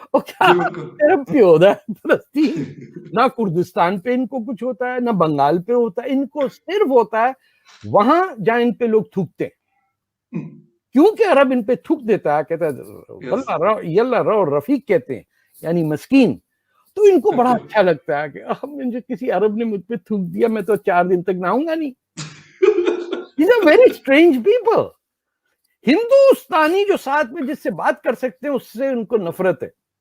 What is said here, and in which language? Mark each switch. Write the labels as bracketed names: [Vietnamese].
[Hindi] वो क्या तरफ पे होता है फलस्तीन, ना कुर्दिस्तान पे इनको कुछ होता है, ना बंगाल पे होता है, इनको सिर्फ होता है वहां जहां इन पे लोग थूकते हैं। क्योंकि अरब इन पे थूक देता है, कहता है यल्ला रो रफीक कहते हैं, यानी मस्कीन। तो इनको बड़ा अच्छा लगता है कि अब मुझे किसी अरब ने मुझ पे थूक दिया, मैं तो 4 दिन तक नहाऊंगा नहीं। [English] These are very strange people. [Hindi] हिंदुस्तानी जो साथ में जिससे बात कर सकते हैं उससे उनको नफरत है।